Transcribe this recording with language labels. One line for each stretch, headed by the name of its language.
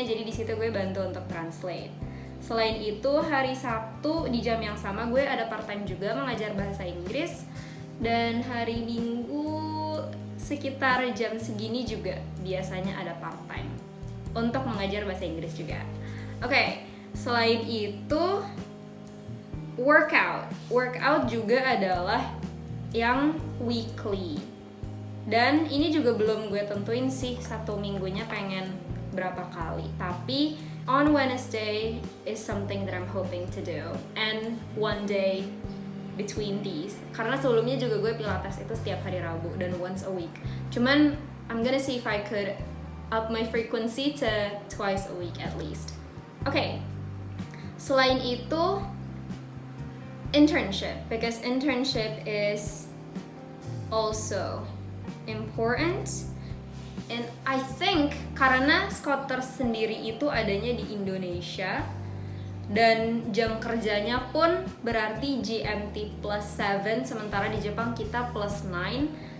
Indonesian: Jadi di situ gue bantu untuk translate. Selain itu hari Sabtu di jam yang sama gue ada part time juga mengajar bahasa Inggris, dan hari Minggu sekitar jam segini juga biasanya ada part time untuk mengajar bahasa Inggris juga. Oke, selain itu workout juga adalah yang weekly. Dan ini juga belum gue tentuin sih satu minggunya pengen berapa kali. Tapi
English: on Wednesday is something that I'm hoping to do. And one day between these.
Indonesian: Karena sebelumnya juga gue pilates itu setiap hari Rabu dan
English: once a week.
Indonesian: Cuman
English: I'm gonna see if I could up my frequency to twice a week at least.
Indonesian: Okay. Selain itu internship.
English: Because internship is also important, and I think
Indonesian: karena Scouter sendiri itu adanya di Indonesia dan jam kerjanya pun berarti GMT plus 7, sementara di Jepang kita plus 9.